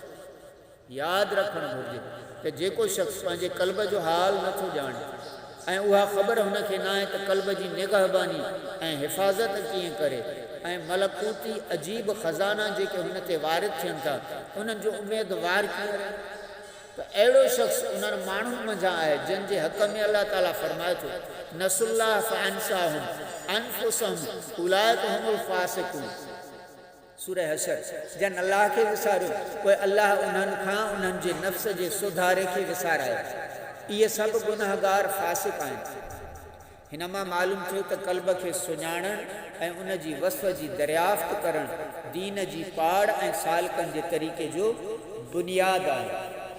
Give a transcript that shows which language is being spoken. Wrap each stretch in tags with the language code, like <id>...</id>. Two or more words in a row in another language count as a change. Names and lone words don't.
<sd>यादि रखणु घुरिजे त जेको शख़्स पंहिंजे क़ल्ब जो हाल नथो ॼाणे ऐं उहा ख़बर हुनखे न आहे त क़ल्ब जी निगहबानी ऐं हिफ़ाज़त कीअं करे ऐं मलकूती अजीब ख़ज़ाना जेके हुन ते वारिद थियनि था उन्हनि जो उमेदवार कीअं रहे त अहिड़ो शख़्स उन्हनि माण्हुनि मंझां आहे जंहिंजे हक़ में अल्लाह ताला फरमाए थो</sd> <ar>نسوا الله فأنساهم أنفسهم أولئك هم الفاسقون</ar> <sd>सूरह हशर। जन अल्लाह खे विसारियो पोइ अल्लाह उन्हनि खां उन्हनि जे नफ़्स जे सुधारे खे विसारायो। इहे सभु गुनाहगार फ़ासिक़ आहिनि। हिन मां मालूम थियो त क़ल्ब खे सुञाणणु ऐं उन जी वसफ़ जी दरियाफ़्त करणु दीन जी पाड़ ऐं सालकनि जे तरीक़े जो बुनियादु आहे।</sd>